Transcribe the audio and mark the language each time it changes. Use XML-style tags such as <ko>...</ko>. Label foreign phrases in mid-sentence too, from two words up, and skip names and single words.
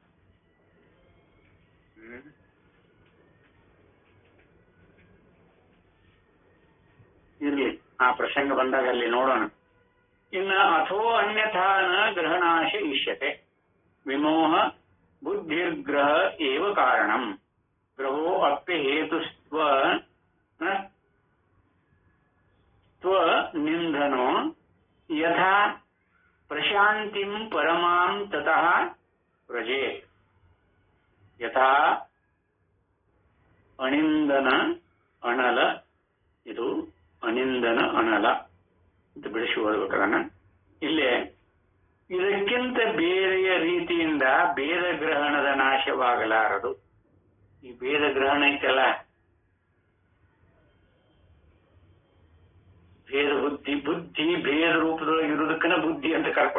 <kn>ಇರ್ಲಿ, ಆ ಪ್ರಸಂಗ ಬಂದಾಗ ಅಲ್ಲಿ ನೋಡೋಣ.</kn> <sa>ಇನ್ನು ಅಥೋ ಅನ್ಯಥಾ ನ ಗ್ರಹಣಾಶ ಇಷ್ಯತೆ ವಿಮೋಹ ಬುದ್ಧಿರ್ಗ್ರಹ ಏವ ಕಾರಣಂ ಗ್ರಹೋ ಅಪ್ಯ ಹೇತುಸ್ತ್ವ ನಿಂದನೋ ಯಥಾ ಪ್ರಶಾಂತಿಂ ಪರಮಾಂ ತತಃ ವ್ರಜೇ ಯಥಾ ಅನಿಂದನ ಅನಲ,</sa> <kn>ಇದು ಅನಿಂದನ ಅನಲ ಅಂತ ಬಿಡಿಸಿ ಓದ್ಬೇಕದನ್ನ. ಇಲ್ಲೇ ಇದಕ್ಕಿಂತ ಬೇರೆಯ ರೀತಿಯಿಂದ ಭೇದ ಗ್ರಹಣದ ನಾಶವಾಗಲಾರದು. ಈ ಭೇದ ಗ್ರಹಣ ಐತಲ್ಲ, ಭೇದ ಬುದ್ಧಿ ಭೇದ ರೂಪದೊಳಗೆ ಇರುವುದಕ್ಕನ ಬುದ್ಧಿ ಅಂತ ಕರ್ಕೊಂಡ.</kn>